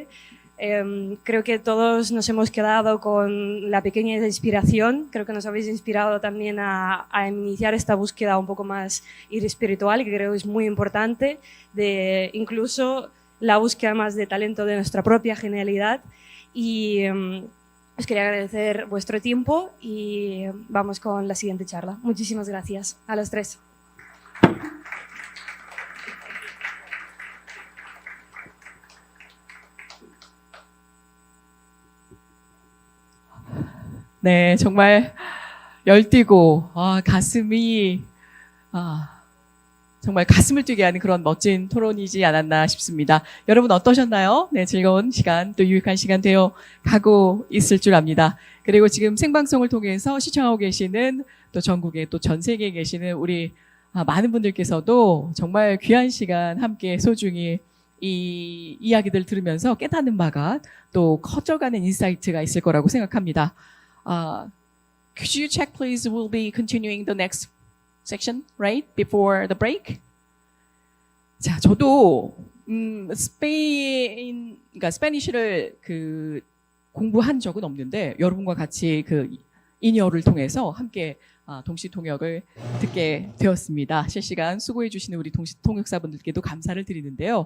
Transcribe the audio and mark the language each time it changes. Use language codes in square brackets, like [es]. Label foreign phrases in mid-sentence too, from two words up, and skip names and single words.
[es] Creo que todos nos hemos quedado con la pequeña inspiración, creo que nos habéis inspirado también a iniciar esta búsqueda un poco más espiritual, que creo es muy importante, de incluso la búsqueda más de talento de nuestra propia genialidad. Y os quería agradecer vuestro tiempo y vamos con la siguiente charla. Muchísimas gracias a los tres. [ko] 네, 정말 열띠고 가슴이 정말 가슴을 뛰게 하는 그런 멋진 토론이지 않았나 싶습니다. 여러분 어떠셨나요? 네, 즐거운 시간, 또 유익한 시간 되어 가고 있을 줄 압니다. 그리고 지금 생방송을 통해서 시청하고 계시는 또 전국에 또 전 세계에 계시는 우리 많은 분들께서도 정말 귀한 시간 함께 소중히 이 이야기들 들으면서 깨닫는 바가 또 커져가는 인사이트가 있을 거라고 생각합니다. [en] Could you check, please? We'll be continuing the next section, right? Before the break. [ko] 자, 저도 그러니까 스페니쉬를 공부한 적은 없는데 여러분과 같이 인이어를 통해서 함께 동시 통역을 듣게 되었습니다. 실시간 수고해 주시는 우리 동시 통역사분들께도 감사를 드리는데요.